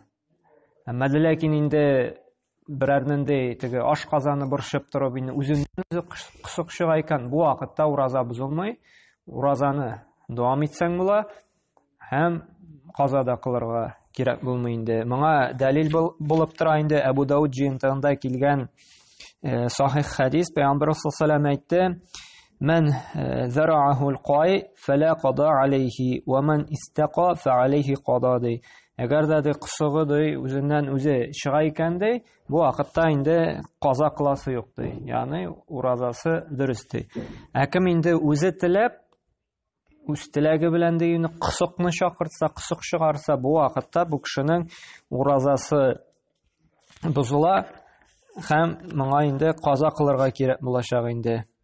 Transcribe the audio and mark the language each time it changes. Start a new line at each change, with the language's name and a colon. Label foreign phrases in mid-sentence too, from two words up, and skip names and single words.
Tatar: Әмма ләкин инде берәрнендә теге ашказаны борчып торып инде үзеннән кысык чыга икән, бу вакытта ураза бузылмый, уразаны дәвам итсәң була һәм каза да кылырга кирәк булмый инде. Моңа дәлил булып тора инде Әбу Дауд җыентыгында килгән сахих хадис. Пәйгамбер
Arabic: صلى الله عليه
Tatar: әйтте:
Arabic: "من ذرعه القيء فلا قضاء عليه ومن استقاء فعليه قضاء."
Tatar: Әгәр дә кысыгы үзеннән үзе чыга икән ди, бу вакытта инде каза кыласы юк ди. Ягъни уразасы дөрес ди. Кем инде үзе теләп үз теләге белән дигән кысыкны чакыртса, кысык чыгарса, бу вакытта бу кешенең уразасы бузыла һәм моңа инде каза кылырга кирәк булачак инде.